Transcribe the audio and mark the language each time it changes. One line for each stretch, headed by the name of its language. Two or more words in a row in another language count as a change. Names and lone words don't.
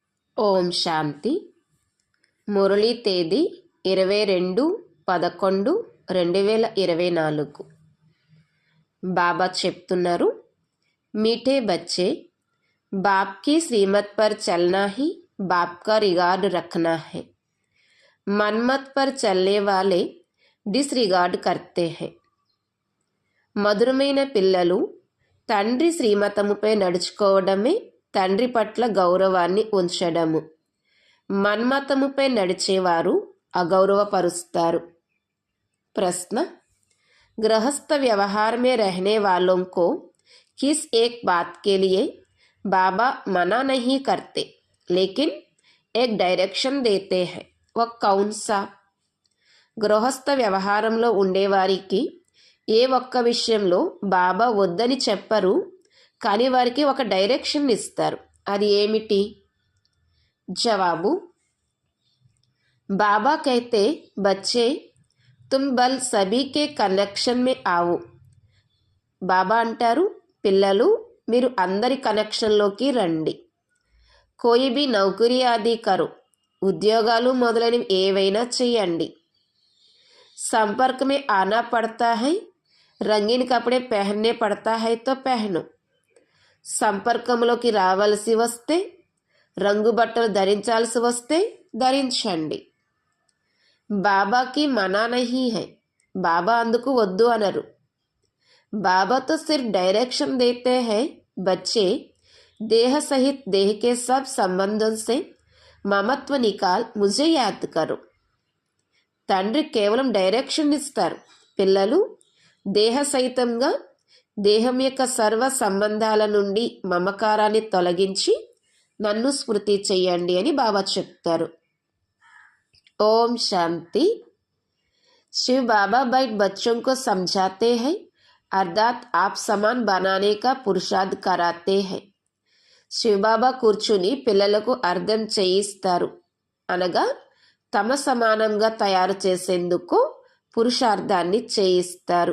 Telugu: ఓం శాంతి. మురళీ తేదీ 22/11/2024. బాబా చెప్తున్నారు,
Hindi: मीठे बच्चे, बाप की श्रीमत पर चलना ही बाप का रिगार्ड रखना है। मनमत पर चलने वाले डिसरिगार्ड करते हैं।
Telugu: మధురమైన పిల్లలు, తండ్రి శ్రీమతముపై నడుచుకోవడమే తండ్రి పట్ల గౌరవాన్ని ఉంచడము. మన్మతముపై నడిచేవారు అగౌరవపరుస్తారు.
Hindi: ప్రశ్న: गृहस्थ व्यवहार में रहने वालों को किस एक बात के लिए बाबा मना नहीं करते लेकिन एक डायरेक्शन देते हैं, वह कौन सा?
Telugu: గృహస్థ వ్యవహారంలో ఉండేవారికి ఏ ఒక్క విషయంలో బాబా వద్దని చెప్పరు, కానీ వారికి ఒక డైరెక్షన్ ఇస్తారు. అది ఏమిటి? జవాబు:
Hindi: బాబా कहते बच्चे तुम बल सभी के कनेक्शन में आओ.
Telugu: బాబా అంటారు, పిల్లలు మీరు అందరి కనెక్షన్లోకి రండి.
Hindi: कोई भी नौकरी आदि करो,
Telugu: ఉద్యోగాలు మొదలైనవి ఏవైనా చెయ్యండి.
Hindi: संपर्क में आना पड़ता है, रंगीन कपड़े पहनने पड़ता है तो पहनो.
Telugu: సంపర్కంలోకి రావాల్సి వస్తే, రంగు బట్టలు ధరించాల్సి వస్తే ధరించండి.
Hindi: बाबा की मना नहीं है,
Telugu: బాబా అందుకు వద్దు అనరు.
Hindi: बाबा तो सिर्फ डायरेक्शन देते हैं, बच्चे देह सहित देह के सब संबंधों से ममत्व निकाल मुझे याद करो.
Telugu: తండ్రి కేవలం డైరెక్షన్ ఇస్తారు. పిల్లలు దేహ సహితంగా దేహం యొక్క సర్వ సంబంధాల నుండి మమకారాన్ని తొలగించి నన్ను స్మృతి చెయ్యండి అని బాబా చెప్తారు. ఓం శాంతి.
Hindi: शिव बाबा बैठ बच्चों को समझाते हैं, अर्थात आप समान बनाने का पुरुषार्थ कराते हैं.
Telugu: శివబాబా కూర్చుని పిల్లలకు అర్థం చేయిస్తారు, అనగా తమ సమానంగా తయారు చేసేందుకు పురుషార్థాన్ని చేయిస్తారు.